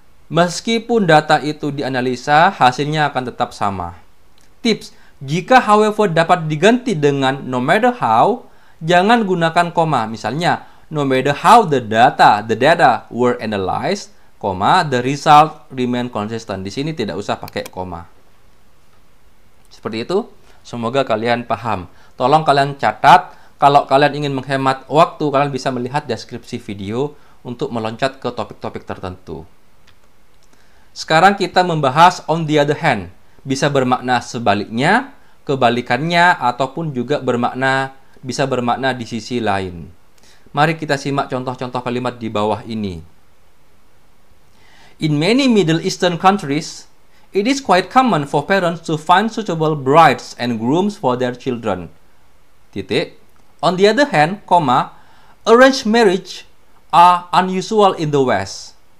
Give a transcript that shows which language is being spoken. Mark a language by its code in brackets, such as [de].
[id] Meskipun data itu dianalisa, hasilnya akan tetap sama. Tips, jika however dapat diganti dengan no matter how, jangan gunakan koma. Misalnya, [en] no matter how the data were analyzed, the result remain consistent. [id] Di sini tidak usah pakai koma. Seperti itu. Semoga kalian paham. Tolong kalian catat. Kalau kalian ingin menghemat waktu, kalian bisa melihat deskripsi video untuk meloncat ke topik-topik tertentu. Sekarang kita membahas on the other hand. Bisa bermakna sebaliknya, kebalikannya, ataupun juga bisa bermakna di sisi lain. Mari kita simak contoh-contoh kalimat di bawah ini. [en] In many Middle Eastern countries, it is quite common for parents to find suitable brides and grooms for their children. [id] Titik. [en] On the other hand, arranged marriage are unusual in the West.